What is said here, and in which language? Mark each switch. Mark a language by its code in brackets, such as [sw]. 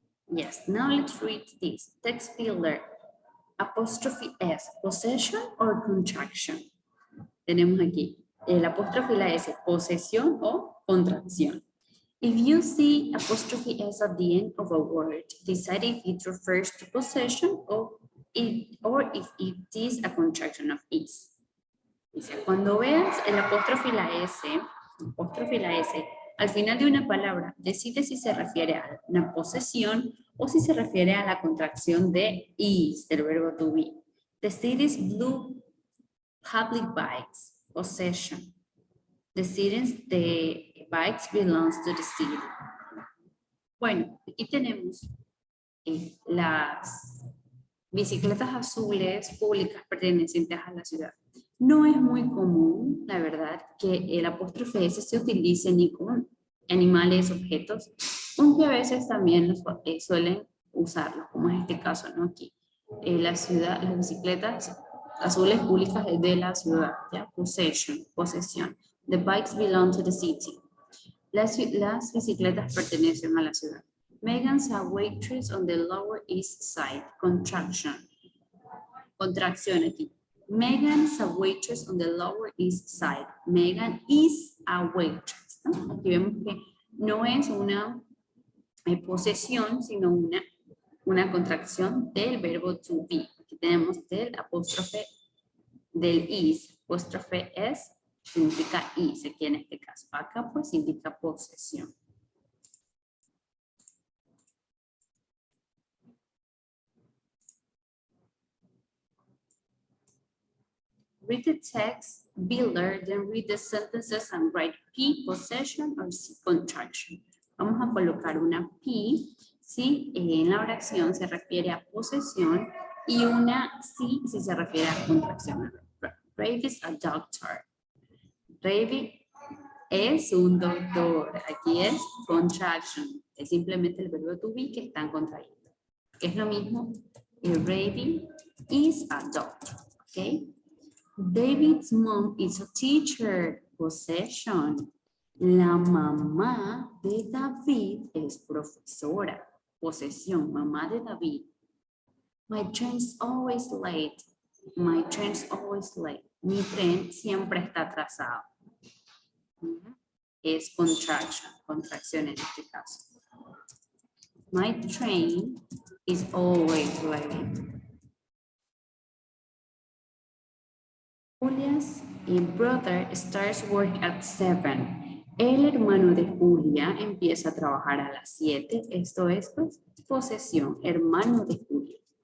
[en] Yes, now let's read this. Text builder. Apostrophe S, possession or contraction. [es] Tenemos aquí el apóstrofe y la S, posesión o contracción. [en] If you see apostrophe S at the end of a word, decide if it refers to possession or if it is a contraction of is. [es] Dice, cuando veas el apóstrofe y la S, al final de una palabra, decide si se refiere a una posesión o si se refiere a la contracción de is, del verbo to be. [en] The city's blue public bikes, possession. The bikes belongs to the city. [es] Bueno, aquí tenemos las bicicletas azules públicas pertenecientes a la ciudad. No es muy común, la verdad, que el apóstrofe S se utilice ni con animales, objetos, aunque a veces también suelen usarlo, como es este caso, ¿no? Aquí, las bicicletas azules públicas de la ciudad, ¿ya? [en] Possession, posesión. The bikes belong to the city. [es] Las bicicletas pertenecen a la ciudad. [en] Megan's a waitress on the Lower East Side. Contraction. [es] Contracción aquí. [en] Megan's a waitress on the Lower East Side. Megan is a waitress, ¿no? [es] Aquí vemos que no es una posesión, sino una contracción del verbo to be. Aquí tenemos del apóstrofe del is. Apóstrofe es significa is aquí en este caso. Acá pues indica posesión. [en] Read the text builder, then read the sentences and write P, possession or C, contraction. [es] Vamos a colocar una P si en la oración se refiere a posesión y una C si se refiere a contracción. [en] Ravi is a doctor. [es] Ravi es un doctor. Aquí es contraction. Es simplemente el verbo to be que están contrayendo. Es lo mismo. [en] Ravi is a doctor. [es] ¿Ok? [en] David's mom is a teacher. Possession. [es] La mamá de David es profesora. Posesión. Mamá de David. [en] My train's always late. My train's always late. [es] Mi tren siempre está atrasado. Es contraction. Contracción en este caso. [en] My train is always late. Julia's brother starts work at 7. [es] El hermano de Julia empieza a trabajar a las 7. Esto es pues, posesión, hermano de Julia.